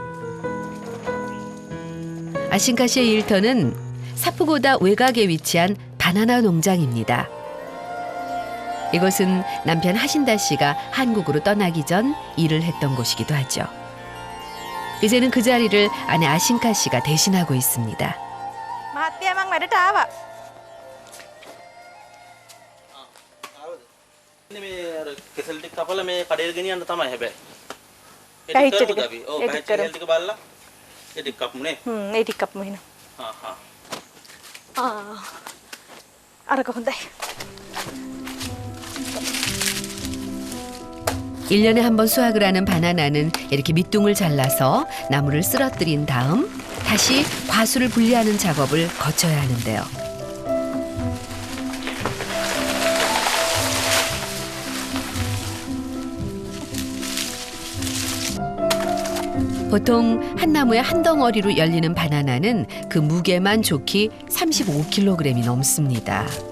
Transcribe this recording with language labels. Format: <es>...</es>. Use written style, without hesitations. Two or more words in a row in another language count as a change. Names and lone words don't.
<ko>아신카 씨의 일터는 사푸고다 외곽에 위치한 바나나 농장입니다. 이곳은 남편 하신다 씨가 한국으로 떠나기 전 일을 했던 곳이기도 하죠. 이제는 그 자리를 아내 아신카 씨가 대신하고 있습니다.</ko> <si>මහත්තයා මං වැඩට ආවා. මේ අර කෙසල් ටික කපලා මේ කඩේට ගෙනියන්න තමයි හැබැයි. පැහිච්ච ටික. අපි. ඔව් ඒ පැහිච්ච ටික ටික බලලා ඒ ටික කපමුනේ. ඒ ටික අප්ම වෙන. හා හා. අරක හොඳයි.</si> <ko>1년에 한 번 수확을 하는 바나나는 이렇게 밑둥을 잘라서 나무를 쓰러뜨린 다음 다시 과수를 분리하는 작업을 거쳐야 하는데요. 보통 한 나무에 한 덩어리로 열리는 바나나는 그 무게만 좋기 35kg이 넘습니다.</ko>